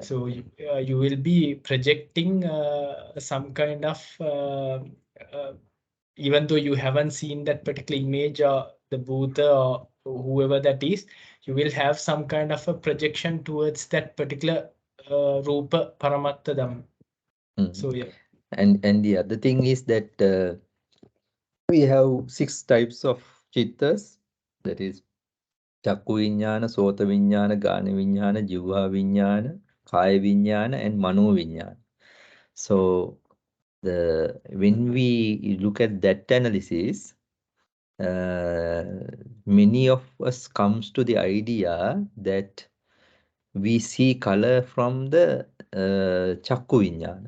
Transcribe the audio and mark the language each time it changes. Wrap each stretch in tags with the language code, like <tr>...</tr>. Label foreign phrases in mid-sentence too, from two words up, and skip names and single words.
<en>So you will be projecting some kind of, even though you haven't seen that particular image or the Buddha or whoever that is, you will have some kind of a projection towards that particular</en> <pi>Rupa Paramattha Dhammam.</pi> <en>So yeah. And the other thing is that we have 6 types of chittas, that is</en> <pi>Chakku Viññāna, Sota Viññāna, Gāna Viññāna, Jivha Viññāna, Kaya Viññāna,</pi> <en>and</en> <pi>Mano Viññāna.</pi> <en>So when we look at that analysis, many of us comes to the idea that we see color from the</en> <pi>Chakku Viññāna.</pi>